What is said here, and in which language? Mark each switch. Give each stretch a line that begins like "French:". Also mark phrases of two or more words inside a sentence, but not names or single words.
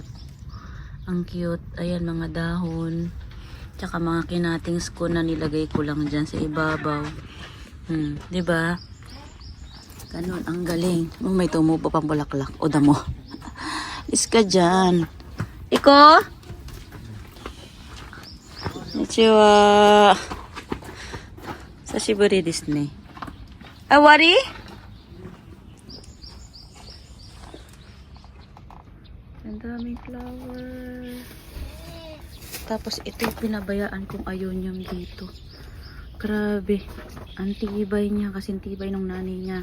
Filipino: Ang cute. Ayan, mga dahon. Tsaka mga kinatings ko na nilagay ko lang dyan sa ibabaw. Diba? Ganun, ang galing. Oh, may tumubo pang bulaklak. O, damo. Iska dyan. Iko?
Japanese: Konnichiwa. 久しぶりですね。お変わり?
Filipino: Ang daming flower. Tapos ito yung pinabayaan kong ayonyam dito. Grabe. Ang tibay niya kasi tibay ng nanay niya.